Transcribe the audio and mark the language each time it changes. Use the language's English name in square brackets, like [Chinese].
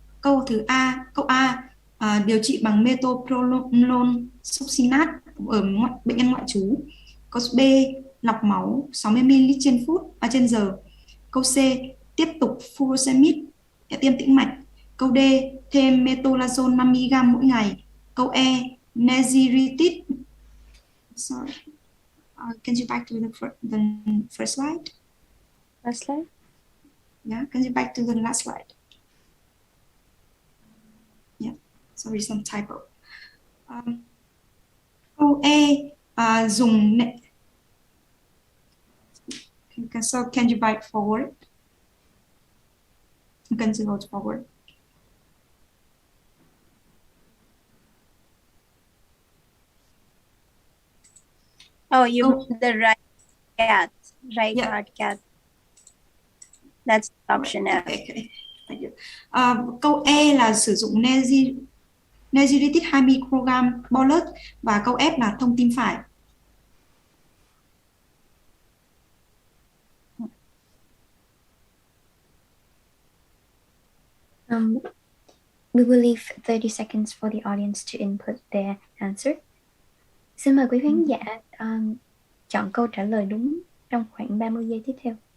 [Vietnamese] Câu A, điều trị bằng metoprolol succinate ở bệnh nhân ngoại trú. Câu B, lọc máu 60 ml trên giờ. Câu C, tiếp tục furosemide, tiêm tĩnh mạch. Câu D, thêm metolazone 5 mg mỗi ngày. Câu E, neziritit. [English] Sorry. Can you back to the first slide? First slide? Yeah, can you back to the last slide? Yeah, sorry, some typo. [Vietnamese] Câu E, dùng [English] so can you back forward? You can go forward. Oh, the right cat, right heart cath. That's option F. Okay. Thank you. [Vietnamese] Câu E là sử dụng neziritit 2 microgram bolus và câu F là thông tim phải. [English] We will leave 30 seconds for the audience to input their answer. [Vietnamese] Xin mời quý khán giả chọn câu trả lời đúng trong khoảng 30 giây tiếp theo.